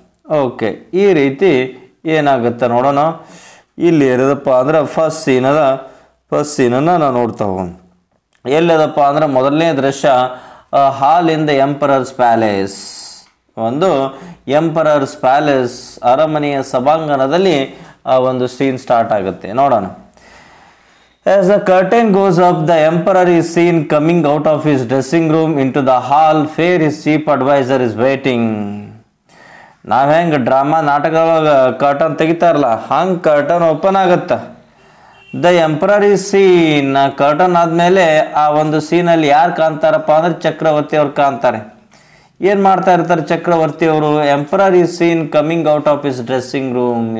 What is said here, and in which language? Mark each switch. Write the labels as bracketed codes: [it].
[kn] Okay, ಈ ರೀತಿ ಏನಾಗುತ್ತೆ ನೋಡೋಣ. ಇಲ್ಲಿ ಇರೋದಪ್ಪ ಅಂದ್ರೆ ಫಸ್ಟ್ ಸೀನನ್ನು ನಾವು ನೋಡ್ತಾ ಹೋಗೋಣ. ಎಲ್ಲದಪ್ಪ ಅಂದ್ರೆ ಮೊದಲನೇ ದೃಶ್ಯ [en] Hall in the emperor's palace. [kn] ಒಂದು ಎಂಪರರ್ಸ್ ಪ್ಯಾಲೇಸ್, ಅರಮನೆಯ ಸಭಾಂಗಣದಲ್ಲಿ ಆ ಒಂದು ಸೀನ್ ಸ್ಟಾರ್ಟ್ ಆಗುತ್ತೆ. ನೋಡೋಣ. [en] As the curtain goes up, the emperor is seen coming out of his dressing room into the hall where his chief advisor is waiting. [kn] ನಾವು ಹೆಂಗೆ drama ನಾಟಕದೊಳಗೆ curtain ತೆಗಿತಾರಲ್ಲ, ಹಂಗೆ ಕರ್ಟನ್ ಓಪನ್ ಆಗುತ್ತೆ. [en] The emperor is seen. [kn] Curtain ಆದಮೇಲೆ ಆ ಒಂದು ಸೀನಲ್ಲಿ ಯಾರು ಕಾಣ್ತಾರಪ್ಪ ಅಂದ್ರೆ ಚಕ್ರವರ್ತಿ ಅವ್ರು ಕಾಣ್ತಾರೆ. ಏನು ಮಾಡ್ತಾ ಇರ್ತಾರೆ ಚಕ್ರವರ್ತಿ ಅವರು? [en] Emperor is seen coming out of his dressing room.